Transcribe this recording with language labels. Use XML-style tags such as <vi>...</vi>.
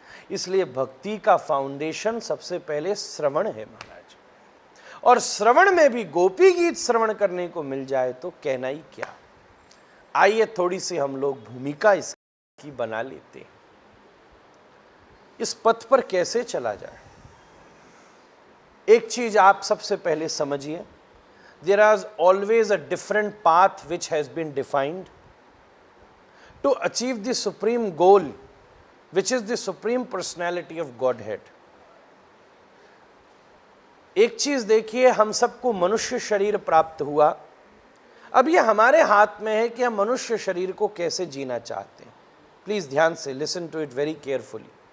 <hi>इसलिए भक्ति का फाउंडेशन सबसे पहले श्रवण है महाराज। और श्रवण में भी गोपी गीत श्रवण करने को मिल जाए तो कहना ही क्या। आइए थोड़ी सी हम लोग भूमिका इसकी बना लेते हैं। इस पथ पर कैसे चला जाए। एक चीज आप सबसे पहले समझिए,</hi> <en>there is always a different path which has been defined to achieve the supreme goal, which is the supreme personality of Godhead.</en> <hi>एक चीज देखिए, हम सबको मनुष्य शरीर प्राप्त हुआ, अब ये हमारे हाथ में है कि हम मनुष्य शरीर को कैसे जीना चाहते हैं।</hi> <en>please</en> <hi>ध्यान से</hi> <en>Listen to it very carefully.</en>